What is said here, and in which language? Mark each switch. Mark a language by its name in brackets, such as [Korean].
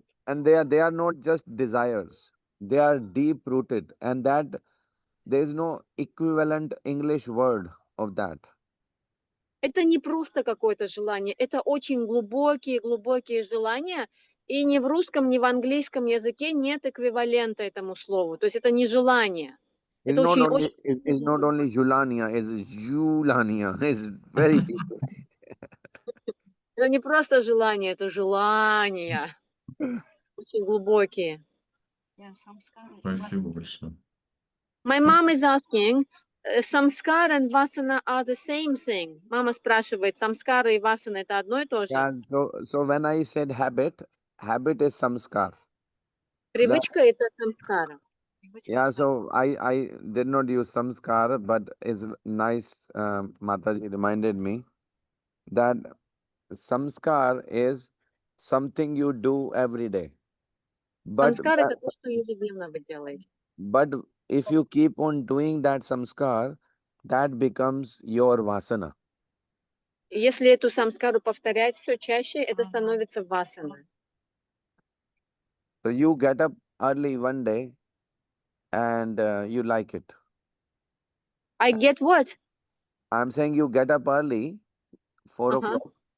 [English] And they are not just desires. They are deep-rooted, and that there is no equivalent English word of that. [Russian] Это не просто какое-то желание, это очень глубокие желания, и ни в русском, ни в английском языке нет эквивалента этому слову. То есть это не желание. [English] It's [Russian] Это [English] not [Russian] очень [English] only Julania, it's Julania. It's very deep. [Russian] это не просто желание, это желания. Очень глубокие. Спасибо большое. [English] My mom is asking, samskar and vasana are the same thing. [Russian] Мама спрашивает, самскара и васана это одно и то же? [English] Yeah, so when I said habit is samskar. [Russian] Привычка это самскара. [English] Yeah, so I did not use samskar, but it's nice. Mataji reminded me that samskar is something you do every day. [Russian] Самскар это то, что ежедневно вы делаете. [English] But if you keep on doing that samskar, that becomes your vasana. [Russian] Если эту самскару повторять все чаще, это становится васаной. [English] So you get up early one day and you like it. I get what? I'm saying you get up early, 4 o'clock.